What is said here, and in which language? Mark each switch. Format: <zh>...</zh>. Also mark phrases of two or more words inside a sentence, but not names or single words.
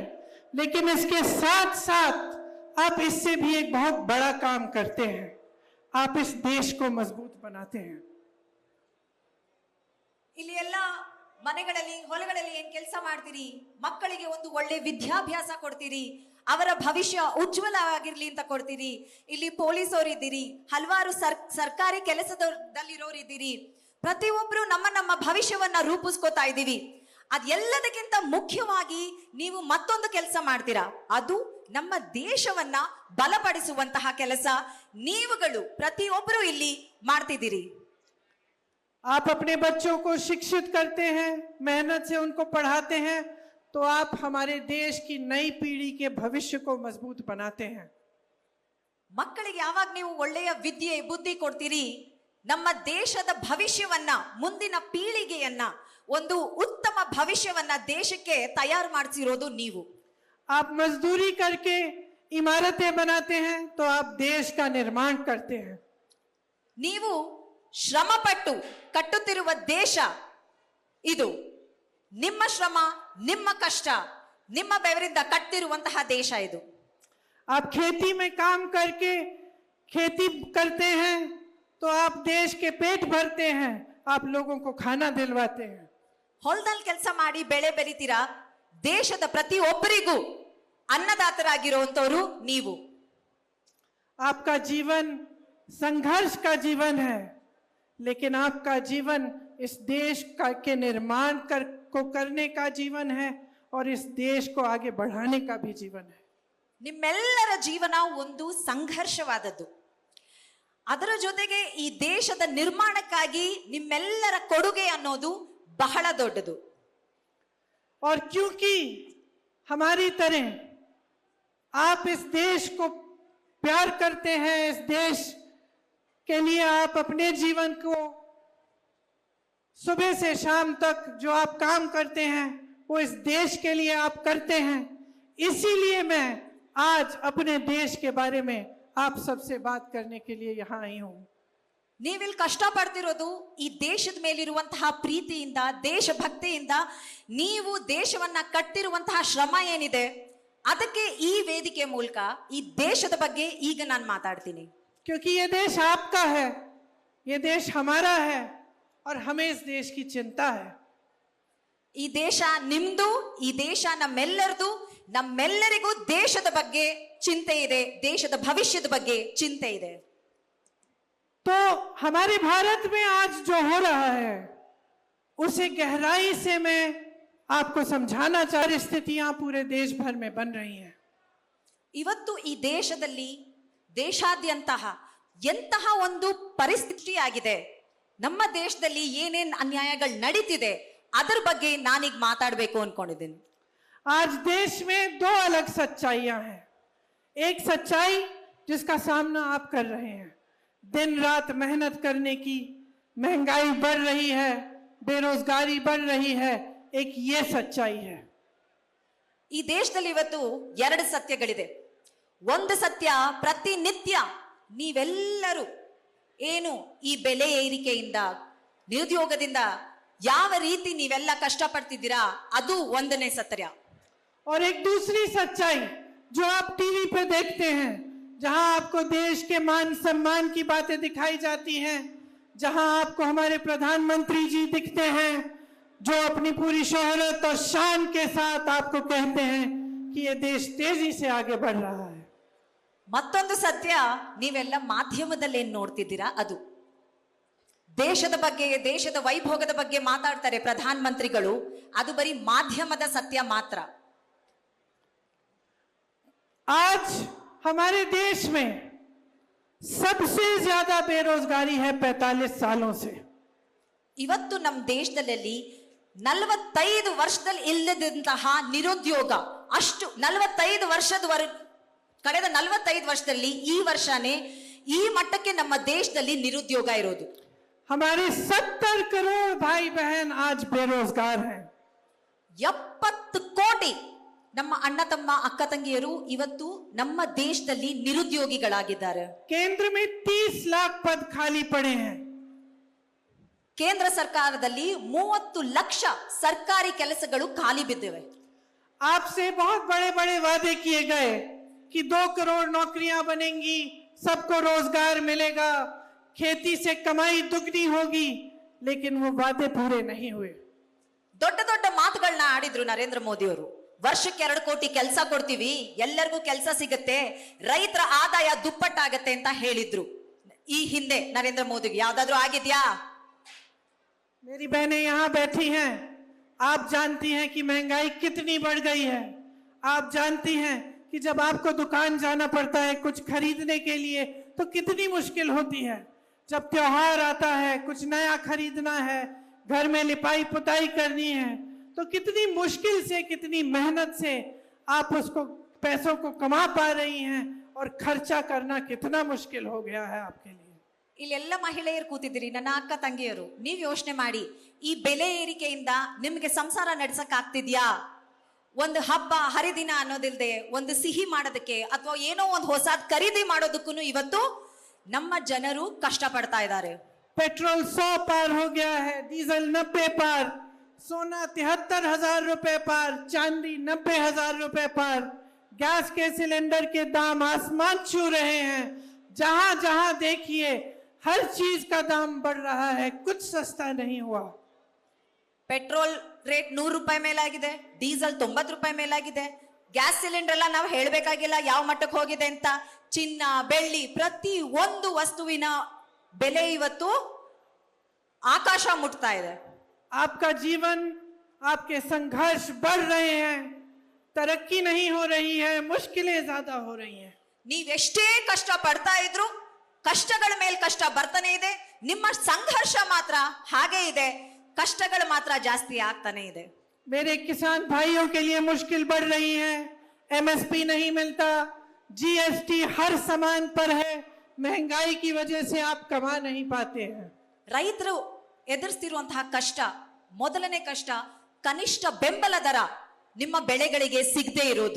<hi>लेकिन इसके साथ साथ आप इससे भी एक बहुत बड़ा काम करते हैं, आप इस देश को मजबूत बनाते हैं।</hi> <kn>ಇಲ್ಲಿ ಎಲ್ಲ ಮನೆಗಳಲ್ಲಿ ಹೊಲಗಳಲ್ಲಿ ಏನ್ ಕೆಲಸ ಮಾಡ್ತೀರಿ, ಮಕ್ಕಳಿಗೆ ಒಂದು ಒಳ್ಳೆ ವಿದ್ಯಾಭ್ಯಾಸ ಕೊಡ್ತೀರಿ, ಅವರ ಭವಿಷ್ಯ ಉಜ್ವಲವಾಗಿರ್ಲಿ ಅಂತ ಕೊಡ್ತೀರಿ. ಇಲ್ಲಿ ಪೊಲೀಸ್ ಅವರು ಇದ್ದೀರಿ, ಹಲವಾರು ಸರ್ಕಾರಿ ಕೆಲಸದಲ್ಲಿರೋರು ಇದ್ದೀರಿ. ಪ್ರತಿಯೊಬ್ರು ನಮ್ಮ ನಮ್ಮ ಭವಿಷ್ಯವನ್ನ ರೂಪಿಸ್ಕೋತಾ ಇದ್ದೀವಿ. ಅದೆಲ್ಲದಕ್ಕಿಂತ ಮುಖ್ಯವಾಗಿ ನೀವು ಮತ್ತೊಂದು ಕೆಲಸ ಮಾಡ್ತೀರಾ, ಅದು ನಮ್ಮ ದೇಶವನ್ನ ಬಲಪಡಿಸುವಂತಹ ಕೆಲಸ ನೀವುಗಳು ಪ್ರತಿಯೊಬ್ಬರು ಇಲ್ಲಿ ಮಾಡ್ತಿದ್ದೀರಿ.</kn> <hi>आप अपने बच्चों को शिक्षित करते हैं, मेहनत से उनको पढ़ाते हैं, तो आप हमारे देश की नई पीढ़ी के भविष्य को मजबूत बनाते हैं।</hi> <kn>ಮಕ್ಕಳಿಗೆ ಯಾವಾಗ ನೀವು ಒಳ್ಳೆಯ ವಿದ್ಯೆ ಬುದ್ಧಿ ಕೊಡ್ತೀರಿ, ನಮ್ಮ ದೇಶದ ಭವಿಷ್ಯವನ್ನ, ಮುಂದಿನ ಪೀಳಿಗೆಯನ್ನ, ಒಂದು ಉತ್ತಮ ಭವಿಷ್ಯವನ್ನ ದೇಶಕ್ಕೆ ತಯಾರು ಮಾಡಿಸಿರೋದು ನೀವು.</kn> <hi>आप मजदूरी करके इमारतें बनाते हैं, तो आप देश का निर्माण करते हैं।</hi> <kn>ನೀವು ಶ್ರಮಪಟ್ಟು ಕಟ್ಟುತ್ತಿರುವ ದೇಶ ಇದು. ನಿಮ್ಮ ಶ್ರಮ, ನಿಮ್ಮ ಕಷ್ಟ, ನಿಮ್ಮ ಬೆವರಿಂದ ಕಟ್ಟಿರುವಂತಹ ದೇಶ ಇದು.</kn> <hi>आप खेती में काम करके खेती करते हैं, तो आप देश के पेट भरते हैं, आप लोगों को खाना दिलवाते हैं।</hi> <kn>ಹೊಲದಲ್ಲಿ ಕೆಲಸ ಮಾಡಿ ಬೆಳೆ ಬೆರಿತೀರಾ, ದೇಶದ ಪ್ರತಿಯೊಬ್ಬರಿಗೂ ಅನ್ನದಾತರಾಗಿರುವಂತವರು ನೀವು.</kn> <hi>आपका जीवन संघर्ष का जीवन है, लेकिन आपका जीवन इस देश के निर्माण को करने का जीवन है, और इस देश को आगे बढ़ाने का भी जीवन है।</hi> <kn>ನಿಮ್ಮೆಲ್ಲರ ಜೀವನ ಒಂದು ಸಂಘರ್ಷವಾದದ್ದು. ಅದರ ಜೊತೆಗೆ ಈ ದೇಶದ ನಿರ್ಮಾಣಕ್ಕಾಗಿ ನಿಮ್ಮೆಲ್ಲರ ಕೊಡುಗೆ ಅನ್ನೋದು ಬಹಳ ದೊಡ್ಡದು.</kn> <hi>और क्योंकि हमारी तरह आप इस देश को प्यार करते हैं, इस देश के लिए आप अपने जीवन को सुबह से शाम तक जो आप काम करते हैं वो इस देश के लिए आप करते हैं। इसीलिए मैं आज अपने देश के बारे में आप सबसे बात करने के लिए यहाँ आई हूँ।</hi> <kn>ನೀವಿಲ್ಲಿ ಕಷ್ಟ ಪಡ್ತಿರೋದು ಈ ದೇಶದ ಮೇಲಿರುವಂತಹ ಪ್ರೀತಿಯಿಂದ, ದೇಶಭಕ್ತಿಯಿಂದ. ನೀವು ದೇಶವನ್ನ ಕಟ್ಟಿರುವಂತಹ ಶ್ರಮ ಏನಿದೆ, ಅದಕ್ಕೆ ಈ ವೇದಿಕೆ ಮೂಲಕ ಈ ದೇಶದ ಬಗ್ಗೆ ಈಗ ನಾನು ಮಾತಾಡ್ತೀನಿ.</kn> <hi>क्योंकि ये देश आपका है, ये देश हमारा है, और हमें इस देश की चिंता है।</hi> <kn>ಈ ದೇಶ ನಿಮ್ದು, ಈ ದೇಶ ನಮ್ಮೆಲ್ಲರದು. ನಮ್ಮೆಲ್ಲರಿಗೂ ದೇಶದ ಬಗ್ಗೆ ಚಿಂತೆ ಇದೆ, ದೇಶದ ಭವಿಷ್ಯದ ಬಗ್ಗೆ ಚಿಂತೆ ಇದೆ.</kn> <hi>तो हमारे भारत में आज जो हो रहा है उसे गहराई से मैं आपको समझाना चाह रही। स्थितियां पूरे देश भर में बन रही हैं।</hi> <kn>ಇವತ್ತು ಈ ದೇಶದಲ್ಲಿ ದೇಶಾದ್ಯಂತಹ ಎಂತಹ ಒಂದು ಪರಿಸ್ಥಿತಿ ಆಗಿದೆ, ನಮ್ಮ ದೇಶದಲ್ಲಿ ಏನೇನ್ ಅನ್ಯಾಯಗಳು ನಡೀತಿದೆ ಅದರ ಬಗ್ಗೆ ನಾನೀಗ ಮಾತಾಡಬೇಕು ಅನ್ಕೊಂಡಿದ್ದೀನಿ.</kn> <hi>आज देश में दो अलग सच्चाइयां हैं। एक सच्चाई जिसका सामना आप कर रहे हैं, दिन रात मेहनत करने की, महंगाई बढ़ रही है, बेरोजगारी बढ़ रही है, एक ये सच्चाई है।</hi> <kn>ಈ ದೇಶದಲ್ಲಿ ಇವತ್ತು ಎರಡು ಸತ್ಯಗಳಿದೆ. ಒಂದು ಸತ್ಯ, ಪ್ರತಿನಿತ್ಯ ನೀವೆಲ್ಲರೂ ಏನು ಈ ಬೆಲೆ ಏರಿಕೆಯಿಂದ, ನಿರುದ್ಯೋಗದಿಂದ ಯಾವ ರೀತಿ ನೀವೆಲ್ಲ ಕಷ್ಟಪಡ್ತಿದ್ದೀರಾ, ಅದು ಒಂದನೇ ಸತ್ಯ.</kn> <hi>और एक दूसरी सच्चाई जो आप टीवी पे देखते हैं, जहां आपको देश के मान सम्मान की बातें दिखाई जाती हैं, जहां आपको हमारे प्रधानमंत्री जी दिखते हैं जो अपनी पूरी शोहरत और शान के साथ आपको कहते हैं कि ये देश तेजी से आगे बढ़ रहा है.</hi> <kn>ಮತ್ತೊಂದು ಸತ್ಯ, ನೀವೆಲ್ಲ ಮಾಧ್ಯಮದಲ್ಲಿ ಏನ್ ನೋಡ್ತಿದ್ದೀರಾ ಅದು. ದೇಶದ ಬಗ್ಗೆ, ದೇಶದ ವೈಭೋಗದ ಬಗ್ಗೆ ಮಾತಾಡ್ತಾರೆ ಪ್ರಧಾನ ಮಂತ್ರಿಗಳು, ಅದು ಬರೀ ಮಾಧ್ಯಮದ ಸತ್ಯ ಮಾತ್ರ.</kn> <hi>आज हमारे देश में सबसे ज्यादा बेरोजगारी है 45 सालों से.</hi> <kn>ಇವತ್ತು ನಮ್ಮ ದೇಶದಲ್ಲಿ 45 ವರ್ಷದಲ್ಲಿ ಇಲ್ಲದಂತಹ ನಿರುದ್ಯೋಗ, ಅಷ್ಟು 45 ವರ್ಷದವರೆಗೆ, ಕಳೆದ 45 ವರ್ಷದಲ್ಲಿ ಈ ವರ್ಷನೇ ಈ ಮಟ್ಟಕ್ಕೆ ನಮ್ಮ ದೇಶದಲ್ಲಿ ನಿರುದ್ಯೋಗ ಇರೋದು.</kn> <hi>हमारे 70 करोड़ भाई बहन आज बेरोजगार हैं.</hi> <kn>70 ಕೋಟಿ ನಮ್ಮ ಅಣ್ಣ ತಮ್ಮ ಅಕ್ಕ ತಂಗಿಯರು ಇವತ್ತು ನಮ್ಮ ದೇಶದಲ್ಲಿ ನಿರುದ್ಯೋಗಿಗಳಾಗಿದ್ದಾರೆ.</kn> <hi>केंद्र में 30 लाख पद खाली पड़े हैं.</hi> <kn>ಕೇಂದ್ರ ಸರ್ಕಾರದಲ್ಲಿ 30 ಲಕ್ಷ ಸರ್ಕಾರಿ ಕೆಲಸಗಳು ಖಾಲಿ ಬಿದ್ದಿವೆ.</kn> <hi>आपसे बहुत बड़े बड़े वादे किए गए कि 2 करोड़ नौकरियां बनेंगी, सबको रोजगार मिलेगा, खेती से कमाई दुगनी होगी, लेकिन वो वादे पूरे नहीं हुए.</hi> <kn>ದೊಡ್ಡ ದೊಡ್ಡ ಮಾತುಗಳನ್ನ ಆಡಿದ್ರು ನರೇಂದ್ರ ಮೋದಿ ಅವರು. ವರ್ಷಕ್ಕೆ 2 ಕೋಟಿ ಕೆಲಸ ಕೊಡ್ತೀವಿ, ಎಲ್ಲರಿಗೂ ಕೆಲಸ ಸಿಗುತ್ತೆ, ರೈತರ ಆದಾಯ ದುಪ್ಪಟ್ಟಾಗತ್ತೆ ಅಂತ ಹೇಳಿದ್ರು. ಈ ಹಿಂದೆ ನರೇಂದ್ರ ಮೋದಿಗೆ ಯಾವ್ದಾದ್ರು ಆಗಿದ್ಯಾ?</kn> <hi>मेरी बहनें यहाँ बैठी हैं, आप जानती हैं कि महंगाई कितनी बढ़ गई है. आप जानती हैं कि जब आपको दुकान जाना पड़ता है कुछ खरीदने के लिए तो कितनी मुश्किल होती है. जब त्योहार आता है, कुछ नया खरीदना है, घर में लिपाई पुताई करनी है, तो कितनी मुश्किल से, कितनी मेहनत से आप उसको पैसों को कमा पा रही हैं और खर्चा करना कितना मुश्किल हो गया है आपके लिए.</hi> <kn>ಇಲ್ಲೆಲ್ಲ ಮಹಿಳೆಯರು ಕೂತಿದ್ದೀರಿ, ನನ್ನ ಅಕ್ಕ ತಂಗಿಯರು, ನೀವ್ ಯೋಚನೆ ಮಾಡಿ, ಈ ಬೆಲೆ ಏರಿಕೆಯಿಂದ ನಿಮ್ಗೆ ಸಂಸಾರ ನಡ್ಸಕ್ ಆಗ್ತಿದ್ಯಾ? ಒಂದು ಹಬ್ಬ ಹರಿದಿನ ಅನ್ನೋದಿಲ್ದೆ ಒಂದು ಸಿಹಿ ಮಾಡೋದಕ್ಕೆ ಅಥವಾ ಏನೋ ಒಂದು ಹೊಸದ್ ಖರೀದಿ ಮಾಡೋದಕ್ಕೂ ಇವತ್ತು ನಮ್ಮ ಜನರು ಕಷ್ಟ ಪಡ್ತಾ ಇದ್ದಾರೆ.</kn> <hi>पेट्रोल 100 पार हो गया है, डीजल 90 पार, सोना 73,000 रुपए पार, चांदी 90,000 रुपए पार, गैस के सिलेंडर के दाम आसमान छू रहे हैं. जहां जहां देखिए हर चीज का दाम बढ़ रहा है, कुछ सस्ता नहीं हुआ.</hi> <en>petrol rate</en> <kn>100 ರೂಪಾಯಿ ಮೇಲಾಗಿದೆ, ಡೀಸೆಲ್ 90 ರೂಪಾಯಿ ಮೇಲಾಗಿದೆ,</kn> <en>gas cylinder</en> <kn>ಎಲ್ಲ ನಾವು ಹೇಳ್ಬೇಕಾಗಿಲ್ಲ ಯಾವ ಮಟ್ಟಕ್ಕೆ ಹೋಗಿದೆ ಅಂತ. ಚಿನ್ನ, ಬೆಳ್ಳಿ, ಪ್ರತಿ ಒಂದು ವಸ್ತುವಿನ ಬೆಲೆ ಇವತ್ತು ಆಕಾಶ ಮುಟ್ತಾ ಇದೆ.</kn> <hi>आपका जीवन, आपके संघर्ष बढ़ रहे हैं, तरक्की नहीं हो रही है, मुश्किलें ज्यादा हो रही हैं.</hi> <kn>ನೀವೆಷ್ಟೇ ಕಷ್ಟ ಪಡ್ತಾ ಇದ್ರು ಕಷ್ಟಗಳ ಮೇಲೆ ಕಷ್ಟ ಬರ್ತಾನೆ ಇದೆ. ನಿಮ್ಮ ಸಂಘರ್ಷ ಮಾತ್ರ ಹಾಗೆ ಇದೆ, ಕಷ್ಟಗಳು ಮಾತ್ರ ಜಾಸ್ತಿ ಆಗ್ತಾನೆ ಇದೆ.</kn> <hi>मेरे किसान भाइयों के लिए मुश्किल बढ़ रही है. एमएसपी नहीं मिलता, जीएसटी हर सामान पर है, महंगाई की वजह से आप कमा नहीं पाते हैं.</hi> <kn>ರೈತರು ಎದುರಿಸ್ತಿರುವಂತಹ ಕಷ್ಟ, ಮೊದಲನೇ ಕಷ್ಟ ಕನಿಷ್ಠ ಬೆಂಬಲ ದರ ನಿಮ್ಮ ಬೆಳೆಗಳಿಗೆ ಸಿಗದೆ ಇರೋದು.</kn>